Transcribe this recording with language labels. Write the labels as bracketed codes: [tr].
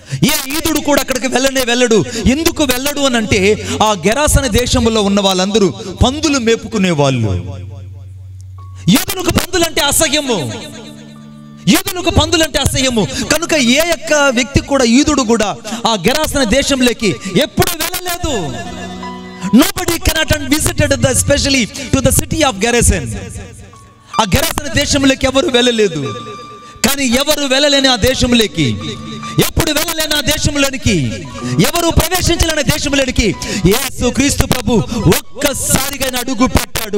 [te] ఏ యూదుడు కూడా అక్కడికి వెళ్ళడు. ఎందుకు వెళ్ళడు అని అంటే ఆ గెరాసన దేశంలో ఉన్న వాళ్ళందరూ పందులు మేపుకునే వాళ్ళు. యూదులకు పందులంటే అసహ్యము. యూదులకు పందులంటే అసహ్యము. కనుక ఏ యొక్క వ్యక్తి కూడా, యూదుడు కూడా ఆ గెరాసన దేశంలోకి ఎప్పుడు వెళ్ళలేదు. [en] Nobody cannot visited especially to the city of Gerasene. [te] ఆ గెరాసన దేశంలోకి ఎవరు వెళ్ళలేదు. కానీ ఎవరు వెళ్ళలేని ఆ దేశంలోకి, ఎప్పుడు వెళ్ళలేని ఆ దేశంలోనికి, ఎవరు ప్రవేశించలేని దేశంలోనికి యేసుక్రీస్తు ప్రభు ఒక్కసారిగా అడుగు పెట్టాడు.